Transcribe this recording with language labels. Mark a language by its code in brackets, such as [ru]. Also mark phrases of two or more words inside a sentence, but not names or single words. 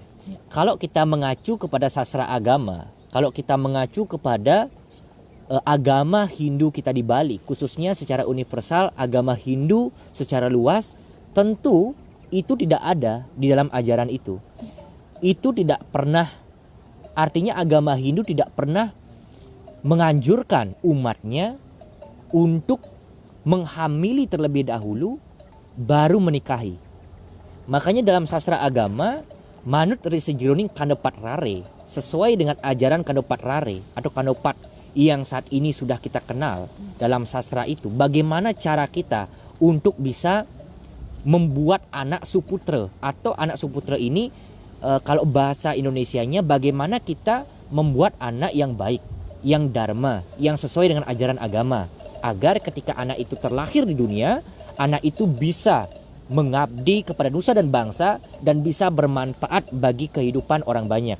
[id] Kalau kita mengacu kepada sastra agama, kalau kita mengacu kepada agama Hindu kita di Bali, khususnya secara universal agama Hindu secara luas, tentu itu tidak ada di dalam ajaran itu. Itu tidak pernah, artinya agama Hindu tidak pernah menganjurkan umatnya untuk menghamili terlebih dahulu baru menikahi. Makanya dalam sastra agama [ban] manut risejeroning [id] kandepat rare, sesuai dengan ajaran kandepat rare atau kandepat yang saat ini sudah kita kenal dalam sastra itu, bagaimana cara kita untuk bisa membuat anak suputra, atau anak suputra ini kalau bahasa Indonesianya bagaimana kita membuat anak yang baik, yang dharma, yang sesuai dengan ajaran agama, agar ketika anak itu terlahir di dunia, anak itu bisa mengabdi kepada nusa dan bangsa dan bisa bermanfaat bagi kehidupan orang banyak.